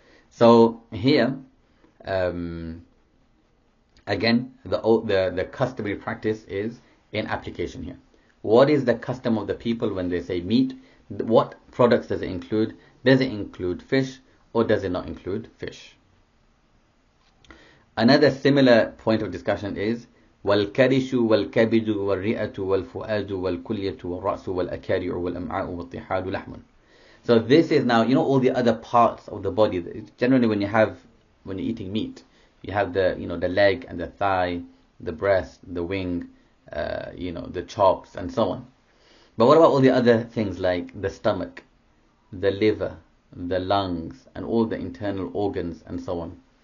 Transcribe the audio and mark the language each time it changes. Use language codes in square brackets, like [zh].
[en] So here, again, the customary practice is in application here. What is the custom of the people when they say meat? What products does it include? Does it include fish or does it not include fish? Another similar point of discussion is [ar] وَالْكَرِشُ وَالْكَبِدُ وَالرِّئَةُ وَالْفُؤَادُ وَالْكُلْيَةُ وَالرَّأْسُ وَالْأَكَارِعُ وَالْأَمْعَاءُ وَالطِّحَادُ لَحْمٌ. [en] So this is now, all the other parts of the body. Generally, when you're eating meat, you have the leg and the thigh, the breast, the wing, the chops, and so on. But what about all the other things like the stomach, the liver, the lungs, and all the internal organs, and so on?